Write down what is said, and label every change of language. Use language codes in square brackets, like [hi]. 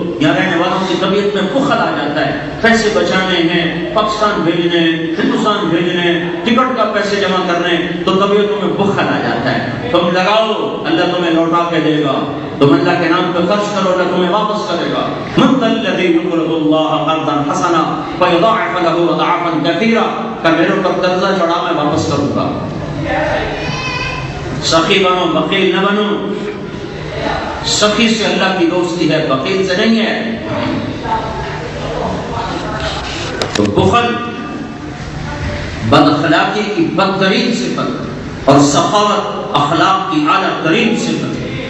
[ur] یہاں رہنے والوں کی طبیعت میں بخل آ جاتا ہے. پیسے بچانے ہیں، پاکستان بھیجنے، ہندوستان بھیجنے، ٹکٹ کا پیسے جمع کرنے، تو طبیعتوں میں بخل آ جاتا ہے. تم لگاؤ اللہ تمہیں لوٹا کے دے گا. تم اللہ کے نام پہ خرچ کرو اللہ تمہیں واپس کرے گا. [ar] من ذا الذی یقرض اللہ قرضا حسنا فیضاعف له اضعافا کثیرا. [ur] کہ میرے اوپر قرضہ چڑھا میں واپس کروں گا. سخی بنو، بخیل نہ بنو. سخی سے اللہ کی دوستی ہے، بخیل سے نہیں ہے. تو بخل بد اخلاقی کی بدترین صفت اور سخاوت اخلاق کی اعلیٰ ترین صفت ہے.